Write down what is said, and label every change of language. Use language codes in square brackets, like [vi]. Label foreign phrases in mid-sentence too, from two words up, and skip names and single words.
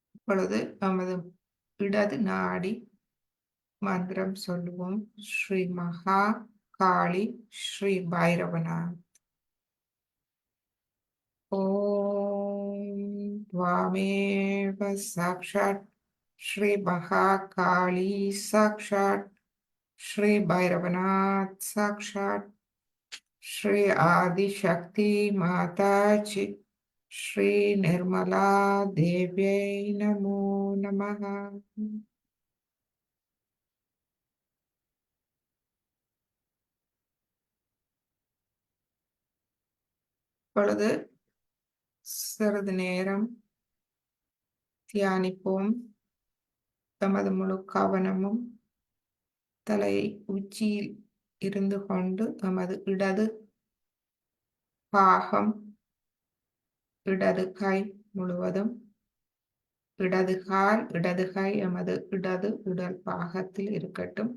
[ta] இப்பொழுது நமது இடது நாடி மந்திரம் சொல்லுவோம். ஸ்ரீ மகா காளி ஸ்ரீ பைரவநாத். [sa] ஓம் त्वामेव साक्षात् श्री महाकाली साक्षात् श्री भैरवनाथ साक्षात् श्री आदिशक्ति माताजी श्री निर्मला देव्यै नमो नमः. [ta] இப்பொழுது சிறிது நேரம் தியானிப்போம். தமது முழு கவனமும் தலை உச்சியில் இருந்து கொண்டு நமது இடது பாகம், இடது கை முழுவதும், இடது கால், இடது கை எமது இடது உடல் பாகத்தில் இருக்கட்டும்.